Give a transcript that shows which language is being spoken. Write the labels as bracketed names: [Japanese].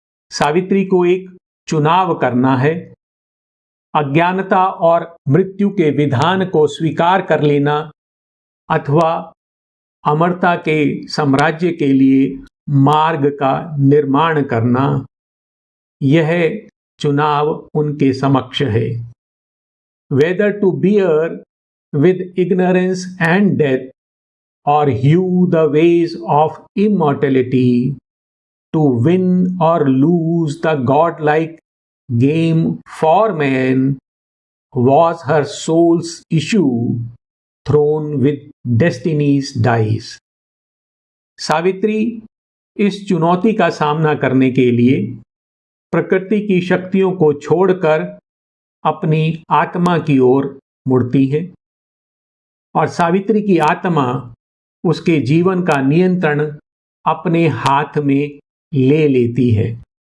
[Hindi] सावित्री को एक चुनाव करना है। अज्ञानता और मृत्यु के विधान को स्वीकार कर लेना अथवा अमरता के साम्राज्य के लिए मार्ग का निर्माण करना, यह चुनाव उनके समक्ष है। [English] Whether to bear with ignorance and death or hew the ways of immortality, to win or lose the godlike game for man, was her soul's issue thrown with destiny's dice. [Hindi] Savitri इस चुनौती का सामना करने के लिए प्रकृति की शक्तियों को छोड़कर अपनी आत्मा की ओर मुड़ती है और सावित्री की आत्मा उसके जीवन का नियंत्रण अपने हाथ में ले लेती है।